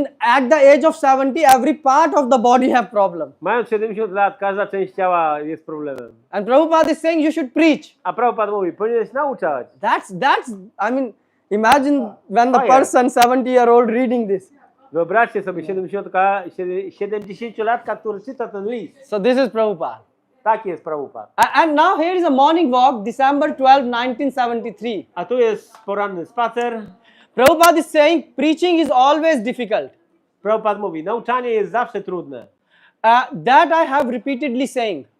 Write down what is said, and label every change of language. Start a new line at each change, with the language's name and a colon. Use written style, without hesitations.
English: At the age of 70, every part of the body have problem.
Polish: Mając 70 lat, każda część ciała jest problemem.
English: And Prabhupada is saying you should preach.
Polish: A Prabhupada mówi, powinieneś nauczać.
English: I mean, imagine when the Fire. person 70-year-old reading this.
Polish: Wyobraźcie sobie 70-latka, który czyta ten list.
English: So this is Prabhupada.
Polish: Tak jest Prabhupada.
English: And now here is a morning walk, December 12, 1973.
Polish: A tu jest poranny spacer.
English: Prabhupada is saying preaching is always difficult.
Polish: Prabhupada mówi, nauczanie jest zawsze trudne.
English: That I have repeatedly saying.